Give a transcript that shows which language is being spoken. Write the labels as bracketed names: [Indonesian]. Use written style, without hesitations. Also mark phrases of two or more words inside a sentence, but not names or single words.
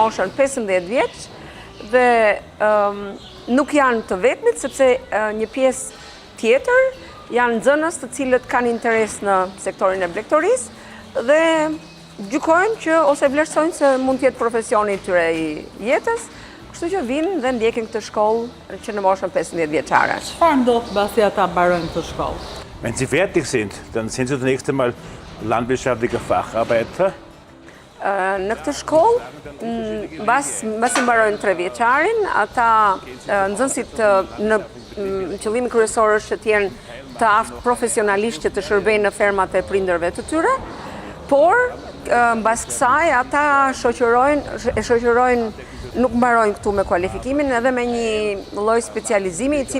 [Albanian] moshën 15 vjeç dhe nuk janë të vetmit, sepse një pjesë tjetër janë nxënës të cilët kanë interes në sektorin e blegtorisë dhe gjykojnë që ose vlerësojnë se mund të jetë profesioni i tyre i jetës, kështu që vinë dhe ndjekin këtë shkollë që në moshën 15 vjeçare. Çfarë ndodh mbasi ata mbarojnë këtë shkollë? [German] Wenn sie fertig sind, dann sind sie zunächst einmal landwirtschaftliche Facharbeiter. [Albanian] Në këtë shkollë, mbasi mbarojnë 3 vjeçarin, ata nxënësit në qëllimi kryesor është të jenë të aftë profesionalisht që të shërbejnë në fermat e prindërve të tyre, por mbas kësaj ata shoqërojnë, nuk mbarojnë këtu me kualifikimin, edhe me një lloj specializimi i